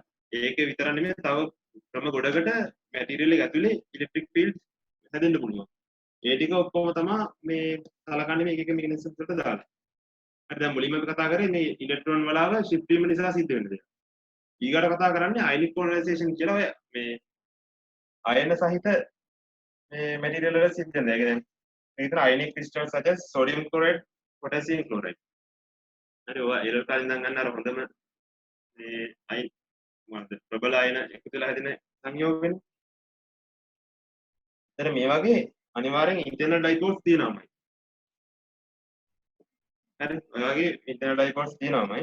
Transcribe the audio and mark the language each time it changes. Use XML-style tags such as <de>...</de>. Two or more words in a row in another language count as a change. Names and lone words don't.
<si>ඒක විතර නෙමෙයි තව ක්‍රම ගොඩකට මැටීරියල් එක ඇතුලේ</si> <en>electric field</en> <si>හැදෙන්න පුළුවන්. ඒ ටික ඔක්කොම තමයි මේ සලකන්නේ මේක එක මෙකැනිසම් වලට දාලා. හරි දැන් මුලින්ම අපි කතා කරේ මේ ඉලෙක්ට්‍රෝන වලාව shift වීම නිසා සිද්ධ වෙන දේ. ඊගාට කතා කරන්නේ</si> <en>ionic polarization</en> <si>කියලා ඔය මේ අයන සහිත මේ මැටීරියල් වල සිද්ධ වෙන දේ. ඒ කියන්නේ මේක තමයි</si> <en>ionic crystals such as sodium chloride, potassium chloride.</en> <si>හරි ඔය එරර් කාලේ ඉඳන් ගන්න අර හොඳම මේ අයන මොකද්ද ප්‍රබල අයන එකතු වෙලා හැදෙන සංයෝගනේ. එතන මේ වගේ අනිවාර්යෙන්</si> <en>internal dipoles</en> <si>තියෙනවාමයි. හරි ඔය වගේ</si> <en>internal dipoles</en> <si>තියෙනවාමයි.</si>